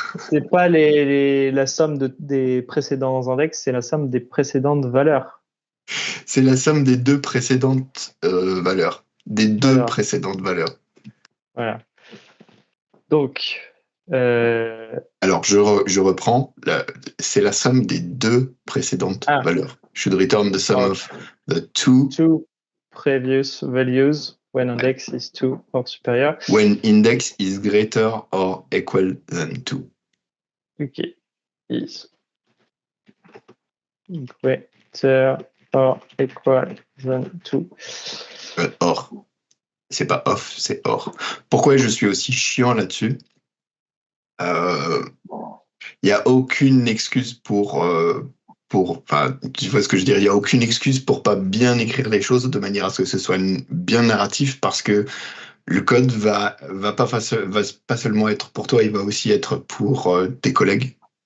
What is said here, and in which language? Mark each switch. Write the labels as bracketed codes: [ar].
[fr] C'est pas la somme des précédents index, c'est la somme des précédentes valeurs. C'est la somme des deux précédentes valeurs. Des deux précédentes valeurs. Voilà. Donc. Alors, je reprends. C'est la somme des deux précédentes valeurs. [en] Should return the sum of the two previous values when index is 2 or superior. When index is greater or equal than 2. Ok. Is greater or equal than 2. [fr] Or. C'est pas off, c'est or. Pourquoi je suis aussi chiant là-dessus? Il n'y a aucune excuse pour enfin, tu vois ce que je veux dire, il n'y a aucune excuse pour pas bien écrire les choses de manière à ce que ce soit bien narratif, parce que le code va pas seulement être pour toi, il va aussi être pour tes collègues.